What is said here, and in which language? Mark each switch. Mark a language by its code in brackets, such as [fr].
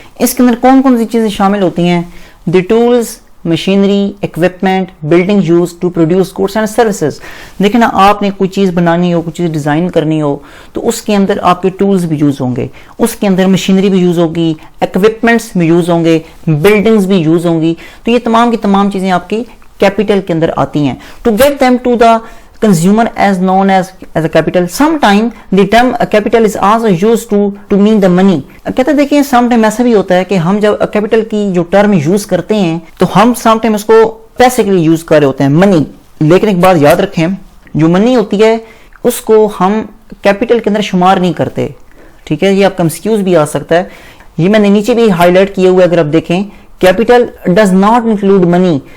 [ur] اس کے اندر کون کون سی چیزیں شامل ہوتی ہیں؟ [en] The tools, machinery, equipment, building use to produce goods and services. [ur] دیکھیں نا, آپ نے کوئی چیز بنانی ہو, کوئی چیز ڈیزائن کرنی ہو, تو اس کے اندر آپ کے ٹولز بھی یوز ہوں گے, اس کے اندر مشینری بھی یوز ہوگی, اکوپمنٹس بھی یوز ہوں گے, بلڈنگز بھی یوز ہوں گی. تو یہ تمام کی تمام چیزیں آپ کی کیپٹل کے اندر آتی ہیں. [en] To get them to the consumer as known as a capital. Sometime the term capital is also used to mean the money. [ur] کہتے ہیں دیکھیں sometime ایسا بھی ہوتا ہے کہ ہم جب capital کی جو ٹرم یوز کرتے ہیں تو ہم sometime اس کو پیسے کے لیے یوز کر رہے ہوتے ہیں, منی. لیکن ایک بات یاد رکھیں, جو منی ہوتی ہے اس کو ہم کیپٹل کے اندر شمار نہیں کرتے. ٹھیک ہے. یہ آپ کا ایکسکیوز بھی آ سکتا ہے. یہ میں نے نیچے بھی ہائی لائٹ کیا ہوا ہے, اگر آپ دیکھیں [en] Capital does not include money.